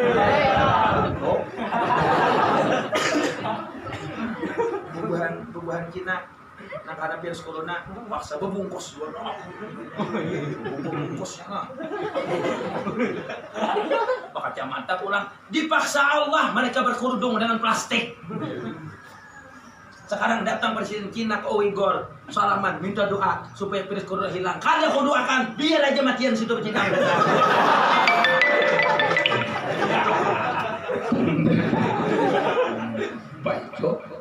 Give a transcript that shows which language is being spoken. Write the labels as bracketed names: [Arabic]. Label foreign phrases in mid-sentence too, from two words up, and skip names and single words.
[Banjar] Bubuhan Cina nah karena virus corona paksa bungkus bungkusnya kacamata pulang dipaksa Allah mereka berkerudung dengan plastik. [Indonesian] Sekarang datang Presiden Cina ke Uyghur salaman minta doa supaya virus corona hilang. [Banjar] Kalian kau doakan biar aja matian situ Cina. [Indonesian] Baik kok.